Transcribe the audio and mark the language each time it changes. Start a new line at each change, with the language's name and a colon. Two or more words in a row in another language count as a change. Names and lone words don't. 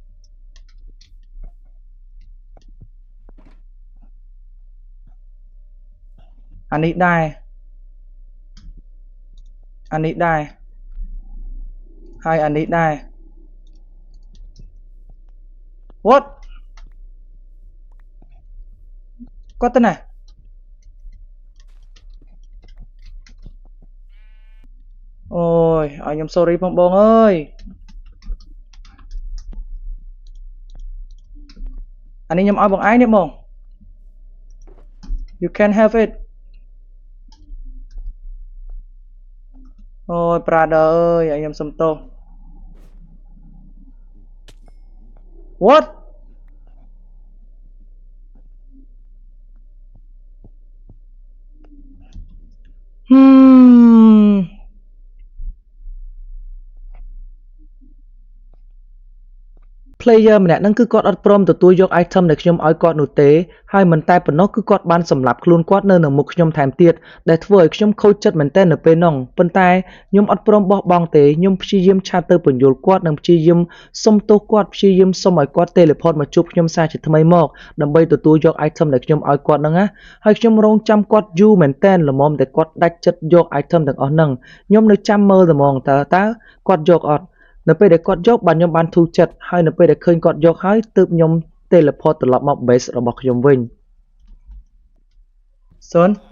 Khmer: អានេះដែរអានេះដែរហើយអានេះដែរ what គាត់ទៅណាអូយឲ្យខ្ញុំ sorry ផងបងអើយ អានេះខ្ញុំឲ្យបងឯងនេះបង
English: you can have it
Khmer: អូយ brother អើយឲ្យខ្ញុំសុំទោស what player ម្នាក់ហ្នឹងគឺគាត់អត់ព្រមទទួលយក item ដែលខ្ញុំឲ្យគាត់នោះទេហើយមិនតែប៉ុណ្ណោះគឺ គាត់បានសម្លាប់ខ្លួនគាត់នៅមុខខ្ញុំថែមទៀតដែលធ្វើឲ្យខ្ញុំខូចចិត្តមែនទែននៅពេលនោះប៉ុន្តែខ្ញុំអត់ព្រមបោះបង់ទេខ្ញុំ ព្យាយាមឆាតទៅពន្យល់គាត់និងព្យាយាមសុំទោសគាត់ព្យាយាមសុំឲ្យគាត់ teleport មកជួបខ្ញុំសារជាថ្មីមកដើម្បីទទួលយក item ដែលខ្ញុំឲ្យគាត់ហ្នឹងណាហើយខ្ញុំរងចាំគាត់យូរមែនទែនល្មមតែគាត់ដាច់ចិត្តយក item ទាំងអស់ហ្នឹងខ្ញុំនៅចាំមើលតែហ្មងតើគាត់យកអត់នៅពេលដែលគាត់យកបាទខ្ញុំបានធូរចិត្តហើយនៅពេលដែលឃើញគាត់យកហើយទើបខ្ញុំ teleport ត្រឡប់មក base របស់ខ្ញុំវិញសុន